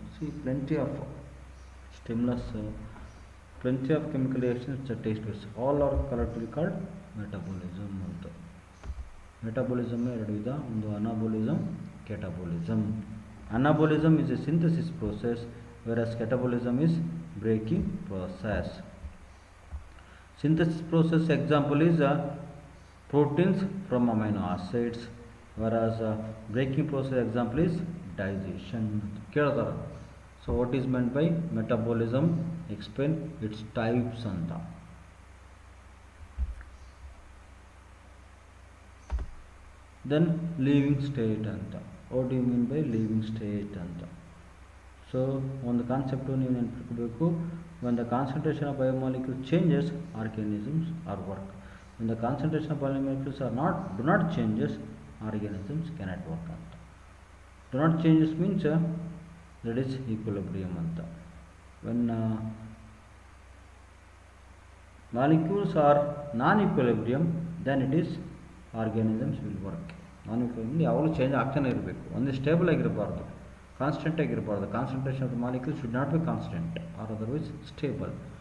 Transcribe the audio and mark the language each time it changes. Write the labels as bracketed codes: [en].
[en] See, plenty of stimulus, plenty of chemical reactions that takes place. All are collectively called metabolism ಅಂತ. [kn] ಮೆಟಾಬೋಲಿಸಮ್ ಎರಡು ವಿಧ, ಒಂದು ಅನಾಬೋಲಿಸಮ್, ಕೆಟಾಬೋಲಿಸಮ್. [en] Anabolism is a synthesis process, whereas catabolism is breaking process. Synthesis process example is proteins from amino acids, whereas breaking process example is digestion. [kn] ಕೇಳ್ತಾರ. [en] So what is meant by metabolism? Explain its types ಅಂತ. Then living state ಅಂತ. What do you mean by living state ಅಂತ? So [kn] ಒಂದು concept ನೀವು ನೆನಪಿಟ್ಕೋಬೇಕು. [en] when the concentration of biomolecule changes, organisms are work. when the concentration of biomolecules do not changes, organisms cannot work ಅಂತ. do not changes means that is equilibrium ಅಂತ. when molecules are non-equilibrium, then it is organisms will work. [kn] non-equilibrium ಯಾವಾಗಲೂ change ಆಗ್ತಾನೆ ಇರಬೇಕು, ಒಂದು stable ಆಗಿರಬಾರ್ದು, constant ಆಗಿರಬಾರ್ದು. [en] Concentration of the molecule should not be constant or otherwise stable.